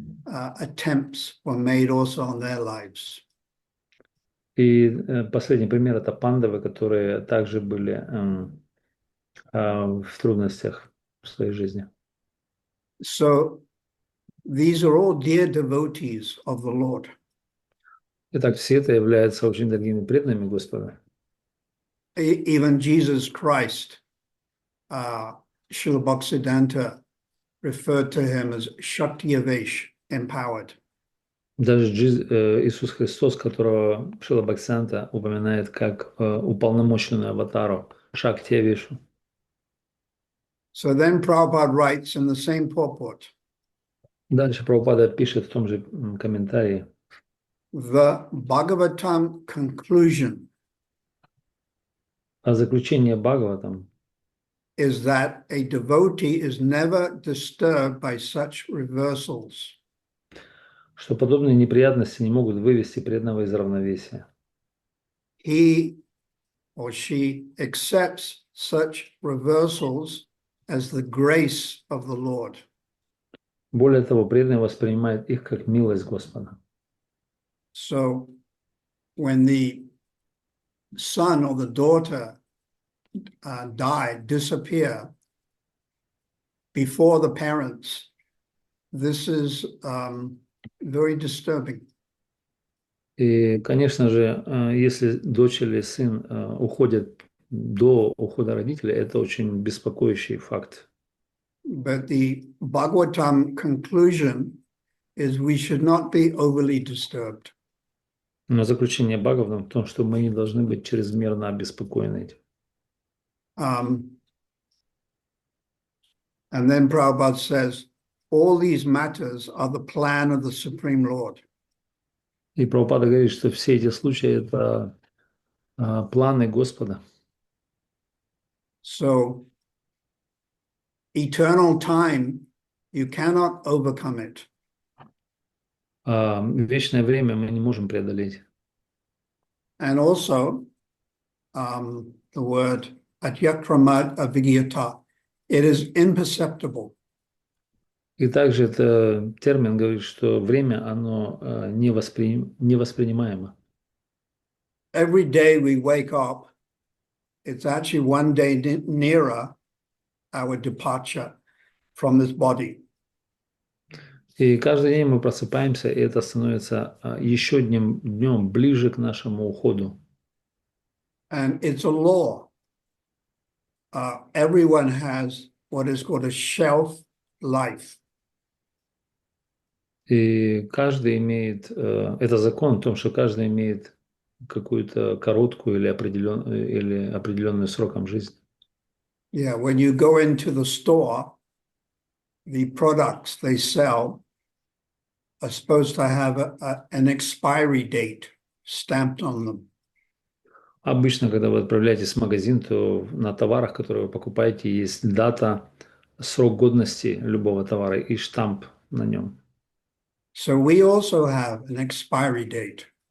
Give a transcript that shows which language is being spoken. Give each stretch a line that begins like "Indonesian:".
English: Attempts were made also on their lives.
Russian: И последний пример – это пандавы, которые также были в трудностях в своей жизни.
English: So these are all dear devotees of the Lord.
Russian: Итак, все это являются очень дорогими преданными Господа.
English: Even Jesus Christ, Srila Bhaktisiddhanta referred to him as Shaktiyavesh, empowered.
Russian: Даже Иисус Христос, которого Шрила Бхактисиданта упоминает как уполномоченную аватару, Шактиявишу.
English: So then Prabhupada writes in the same purport,
Russian: Дальше Прабхупада пишет в том же комментарии.
English: the Bhagavatam conclusion
Russian: А заключение Бхагаватам
English: is that a devotee is never disturbed by such reversals.
Russian: что подобные неприятности не могут вывести преданного из равновесия.
English: He or she accepts such reversals as the grace of the Lord.
Russian: Более того, преданный воспринимает их как милость Господа.
English: So when the son or the daughter disappear before the parents, this is very disturbing.
Russian: И, конечно же, если дочь или сын уходят до ухода родителей, это очень беспокоящий факт.
English: But the Bhagavatam conclusion is we should not be overly disturbed.
Russian: Но заключение Бхагаватам в том, что мы не должны быть чрезмерно обеспокоены этим.
English: And then Prabhupada says, all these matters are the plan of the Supreme Lord.
Russian: И Прабхупада говорит, что все эти случаи – это планы Господа.
English: So, eternal time, you cannot overcome it.
Russian: Вечное время мы не можем преодолеть.
English: And also, the word atyakrama avigyata, it is imperceptible.
Russian: И также это термин говорит, что время, оно невоспринимаемо.
English: Every day we wake up, it's actually one day nearer our departure from this body.
Russian: И каждый день мы просыпаемся, и это становится еще днем ближе к нашему уходу.
English: And it's a law. Everyone has what is called a shelf life.
Russian: И каждый имеет, это закон в том, что каждый имеет какую-то короткую или определенную сроком жизнь.
English: Yeah, when you go into the store, the products they sell are supposed to have an expiry date stamped on them.
Russian: Обычно, когда вы отправляетесь в магазин, то на товарах, которые вы покупаете, есть дата, срок годности любого товара и штамп на нем.
English: So we also have an expiry date.